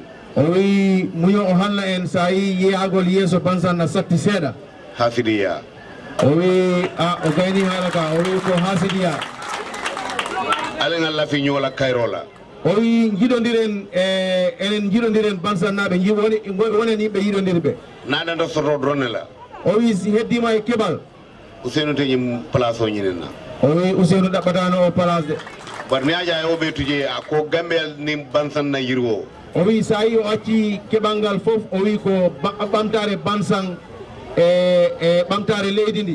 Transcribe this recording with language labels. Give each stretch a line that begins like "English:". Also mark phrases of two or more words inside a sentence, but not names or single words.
Fula: o wi muño o halla en sa yi yeyagol yeeso Bansang na satti seeɗa hasidiya o wi o gayni haala ka o wi ko hasidiya
Mandingo: alen Allah fi ñoola kayrola
Fula: o wi jiɗodiren enen jiɗodiren Bansang naɓe wonen yimɓe yiɗodirɓe
Mandingo: naɗanta soto dronne la
Fula: o wi si heddima e keɓal
Mandingo: Ousainou teñi place o ñinenna
Fula: o wi Ousainou ɗaɓɓatano o place de
Mandingo: bar ni aja o ɓe tuje a ko gambel ni Bansang na yirwo
Fula: o wi sa yi o acci keɓal ngal foof o wi ko ɓamtare Bansang e ɓamtare leydi ndi